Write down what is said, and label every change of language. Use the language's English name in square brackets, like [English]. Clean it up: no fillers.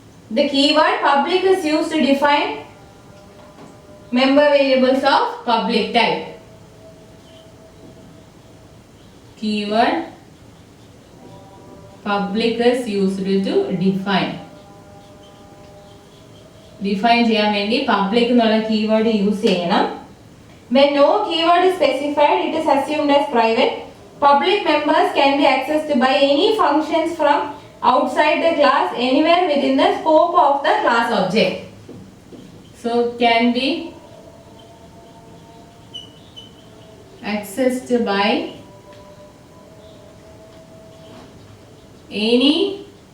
[English] The keyword public is used to define member variables of public type. Keyword public is used to define. [Malayalam] Define ചെയ്യാൻ വേണ്ടി public എന്നുള്ള keyword use ചെയ്യണം. [English] When no keyword is specified, it is assumed as private. Public members can be accessed by any functions from outside the class anywhere within the scope of the class object. So can be accessed by any